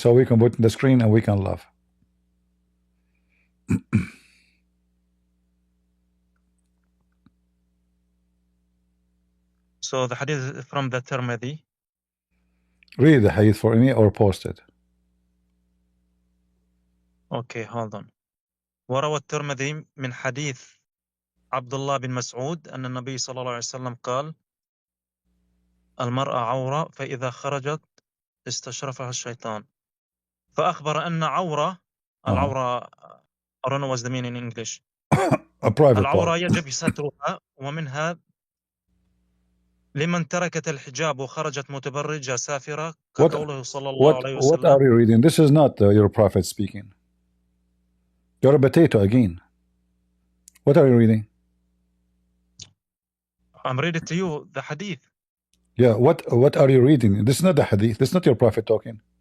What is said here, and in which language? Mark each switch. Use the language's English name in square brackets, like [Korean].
[English] So we can put it in the screen and we can laugh. So the hadith is from the Tirmidhi. Read the hadith for me or post it. Okay, hold on. [Arabic] وروى الترمذي من حديث عبد الله بن مسعود أن النبي صلى الله عليه وسلم قال المرأة عورة فإذا خرجت استشرفها الشيطان فأخبر أن عورة العورة [English] I don't know what's the meaning in English. [Arabic] العورة يجب سترها ومنها لمن تركت الحجاب وخرجت متبرجة سافرة كقوله صلى الله عليه وسلم. [English] What are you reading? This is not your prophet speaking. You're a potato again. What are you reading? I'm reading to you the hadith. Yeah, what are you reading? This is not the hadith. This is not your prophet talking.